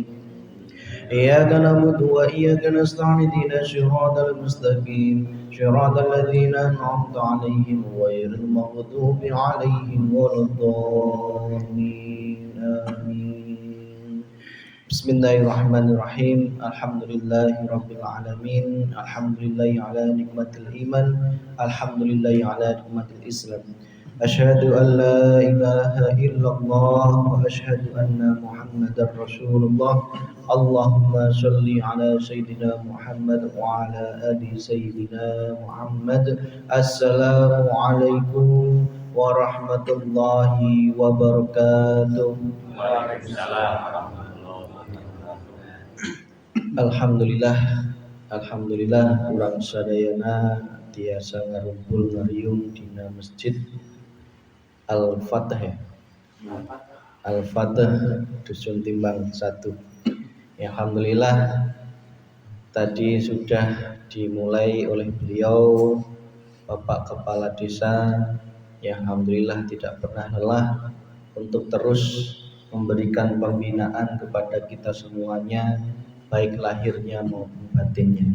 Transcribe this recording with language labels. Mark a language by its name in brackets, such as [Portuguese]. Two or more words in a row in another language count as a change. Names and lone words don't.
[Arabic] إياك نعبد وإياك نستعين اهدنا الصراط المستقيم صراط الذين أنعمت عليهم غير المغضوب عليهم ولا الضالين آمين. بسم الله الرحمن الرحيم الحمد لله رب العالمين. الحمد لله على نعمة الإيمان. الحمد لله على نعمة الإسلام. أشهد أن لا إله إلا الله وأشهد أن محمدا رسول الله. اللهم صل على سيدنا محمد وعلى آل سيدنا محمد. السلام عليكم ورحمة الله وبركاته. وعليكم السلام ورحمة الله وبركاته. [Sundanese] Alhamdulillah urang sadayana tiasa ngarumpul ngariung dina masjid Al-Fatah Al-Fatah dusun Timbang 1. [Indonesian] Ya, alhamdulillah tadi sudah dimulai oleh beliau Bapak Kepala Desa yang alhamdulillah tidak pernah lelah untuk terus memberikan pembinaan kepada kita semuanya baik lahirnya maupun batinnya.